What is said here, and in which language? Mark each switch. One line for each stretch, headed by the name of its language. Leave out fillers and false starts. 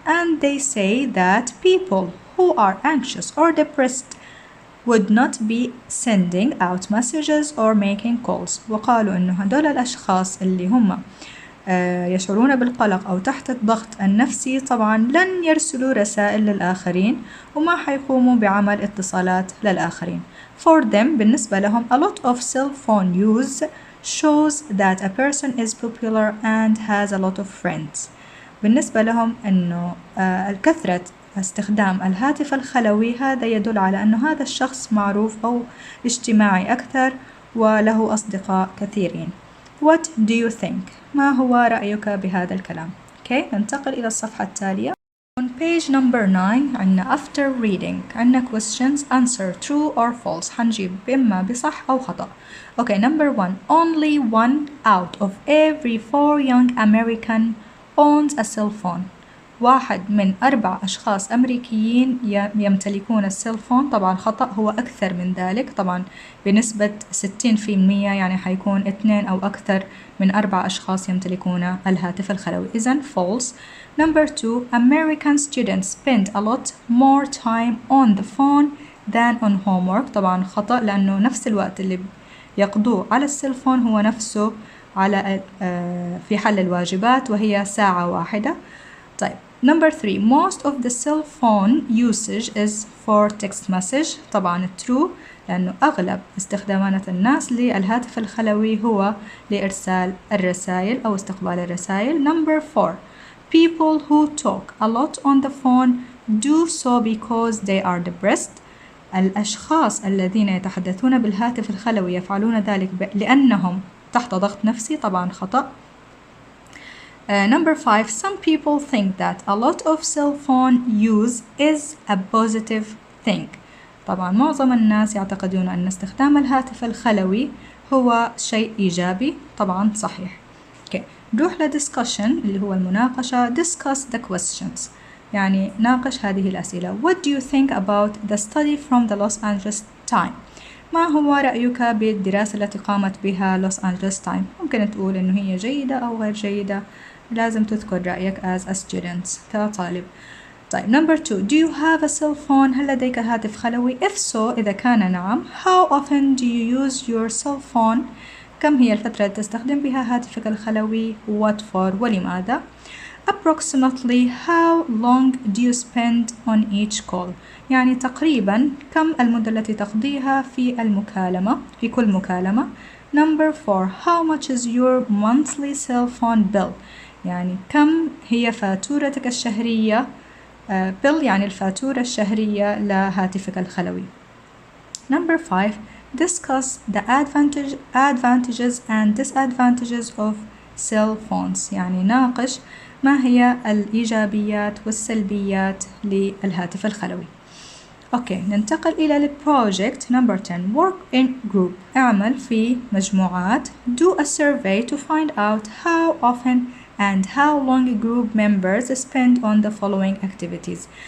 English: And they say that people who are anxious or depressed would not be sending out messages or making calls،
Arabic: وقالوا إنه هدول الأشخاص اللي هم يشعرون بالقلق أو تحت الضغط النفسي طبعا لن يرسلوا رسائل للآخرين وما حيقوموا بعمل اتصالات للآخرين.
English: For them،
Arabic: بالنسبة لهم
English: a lot of cell phone use shows that a person is popular and has a lot of friends.
Arabic: بالنسبة لهم أنه الكثرة استخدام الهاتف الخلوي هذا يدل على أنه هذا الشخص معروف أو اجتماعي أكثر وله أصدقاء كثيرين.
English: What do you think؟
Arabic: ما هو رأيك بهذا الكلام؟ ننتقل إلى الصفحة التالية.
English: On page number 9
Arabic: عندنا
English: after reading، عندنا questions answer true or false،
Arabic: حنجيب إما بصح أو خطأ.
English: number 1 only 1 out of every 4 young American owns a cell phone،
Arabic: 1 من 4 أشخاص أمريكيين يمتلكون السيل فون. طبعا خطأ، هو أكثر من ذلك طبعا بنسبة 60%، يعني حيكون 2 أو أكثر من 4 أشخاص يمتلكون الهاتف الخلوي. إذن false.
English: Number 2 American students spend a lot more time on the phone than on homework.
Arabic: طبعا خطأ، لأنه نفس الوقت اللي يقضوه على السيل فون هو نفسه على في حل الواجبات، وهي 1 ساعة.
English: طيب number 3 most of the cell phone usage is for text message.
Arabic: طبعا true، لأنه أغلب استخدامات الناس للهاتف الخلوي هو لإرسال الرسائل أو استقبال الرسائل.
English: number 4 people who talk a lot on the phone do so because they are depressed.
Arabic: الأشخاص الذين يتحدثون بالهاتف الخلوي يفعلون ذلك لأنهم تحت ضغط نفسي. طبعا خطأ.
English: Number 5 some people think that a lot of cell phone use is a positive thing.
Arabic: طبعا معظم الناس يعتقدون أن استخدام الهاتف الخلوي هو شيء إيجابي. طبعا صحيح. نروح
English: discussion
Arabic: اللي هو المناقشة.
English: discuss the questions،
Arabic: يعني ناقش هذه الأسئلة.
English: What do you think about the study from the Los Angeles Times؟
Arabic: ما هو رأيك بالدراسة التي قامت بها لوس أنجلوس تايم؟ ممكن تقول إنه هي جيدة أو غير جيدة، لازم تذكر رأيك
English: as a student
Arabic: كطالب.
English: طيب number 2 do you have a cell phone؟
Arabic: هل لديك هاتف خلوي؟
English: if so
Arabic: إذا كان نعم
English: how often do you use your cell phone؟
Arabic: كم هي الفترة التي تستخدم بها هاتفك الخلوي؟
English: what for
Arabic: ولماذا؟
English: approximately how long do you spend on each call؟
Arabic: يعني تقريبا كم المدة التي تقضيها في المكالمة في كل مكالمة.
English: number 4 how much is your monthly cell phone bill؟
Arabic: يعني كم هي فاتورتك الشهرية؟
English: bill
Arabic: يعني الفاتورة الشهرية لهاتفك الخلوي.
English: number 5 discuss the advantages and disadvantages of cell phones،
Arabic: يعني ناقش ما هي الإيجابيات والسلبيات للهاتف الخلوي. أوكي، ننتقل إلى البروجكت
English: number 10 work in group،
Arabic: اعمل في مجموعات.
English: do a survey to find out how often and how long group members spend on the following activities.